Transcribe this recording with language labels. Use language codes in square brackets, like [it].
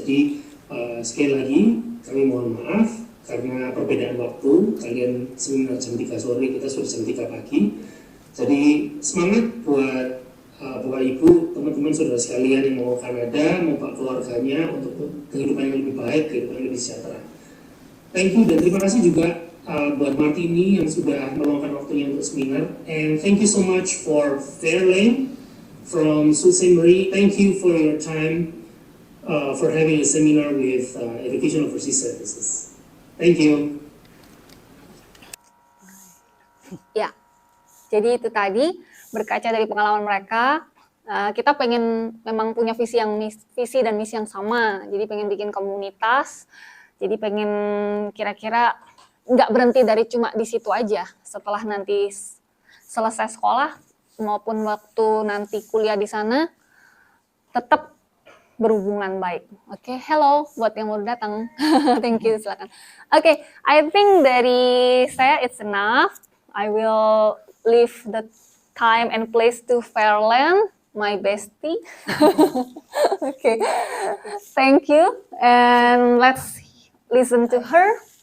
[id] Jadi sekali lagi kami mohon maaf karena perbedaan waktu, kalian seminar jam 3 sore, kita sudah jam 3 pagi. Jadi semangat buat Bapak Ibu, teman-teman saudara sekalian yang mau Kanada, mau keluarganya untuk kehidupan yang lebih baik, kehidupan yang lebih sejahtera. [en] Thank you, [id] dan terima kasih juga buat Martini yang sudah meluangkan waktunya untuk seminar. [en] And thank you so much for Fairlane from Sault Ste. Marie. Thank you for your time for having a seminar with Education Overseas Services. Thank you. [id] Ya, jadi itu tadi berkaca dari pengalaman mereka, kita pengen memang punya visi dan misi yang sama. Jadi pengen bikin komunitas, jadi pengen kira-kira nggak berhenti dari cuma di situ aja. Setelah nanti selesai sekolah maupun waktu nanti kuliah di sana, tetap berhubungan baik. Oke, hello buat yang baru datang. [en] Thank you, [id] silakan. [en] Oke, I think [id] dari saya [en] it's enough. I will leave the time and place to Fairland. my bestie. Okay, thank you. And let's listen to her.